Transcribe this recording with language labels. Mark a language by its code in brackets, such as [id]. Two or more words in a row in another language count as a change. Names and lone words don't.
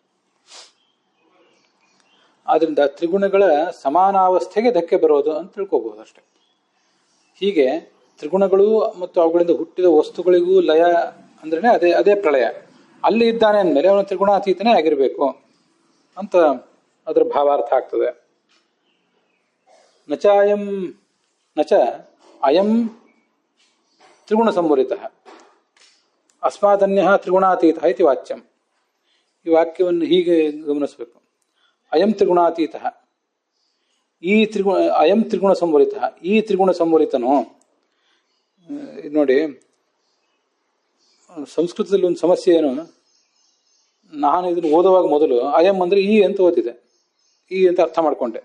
[kn] ಆದ್ರಿಂದ ತ್ರಿಗುಣಗಳ ಸಮಾನಾವಸ್ಥೆಗೆ ಧಕ್ಕೆ ಬರೋದು ಅಂತ ತಿಳ್ಕೋಬಹುದು ಅಷ್ಟೆ. ಹೀಗೆ ತ್ರಿಗುಣಗಳು ಮತ್ತು ಅವುಗಳಿಂದ ಹುಟ್ಟಿದ ವಸ್ತುಗಳಿಗೂ ಲಯ ಅಂದ್ರೆ ಅದೇ ಪ್ರಳಯ. ಅಲ್ಲಿ ಇದ್ದಾನೆ ಅಂದಮೇಲೆ ಅವನು ತ್ರಿಗುಣಾತೀತನೇ ಆಗಿರಬೇಕು ಅಂತ ಅದರ ಭಾವಾರ್ಥ ಆಗ್ತದೆ. [sa] ನಚ ಅಯಂ ತ್ರಿಗುಣ ಸಂವರಿತ ಅಸ್ಮಾದನ್ಯ ತ್ರಿಗುಣಾತೀತ ಇತಿ ವಾಚ್ಯಂ. [kn] ಈ ವಾಕ್ಯವನ್ನು ಹೀಗೆ ಗಮನಿಸಬೇಕು. [sa] ಅಯಂ ತ್ರಿಗುಣಾತೀತ, ಅಯಂ ತ್ರಿಗುಣ ಸಂವರಿತ, [kn] ಈ ತ್ರಿಗುಣ ಸಂವರಿತನು. ನೋಡಿ, ಸಂಸ್ಕೃತದಲ್ಲಿ ಒಂದು ಸಮಸ್ಯೆ ಏನು, ನಾನು ಇದನ್ನು ಓದುವಾಗ ಮೊದಲು ಅಯಂ ಅಂದರೆ ಈ ಅಂತ ಓದಿದೆ, ಈ ಅಂತ ಅರ್ಥ ಮಾಡಿಕೊಂಡೆ.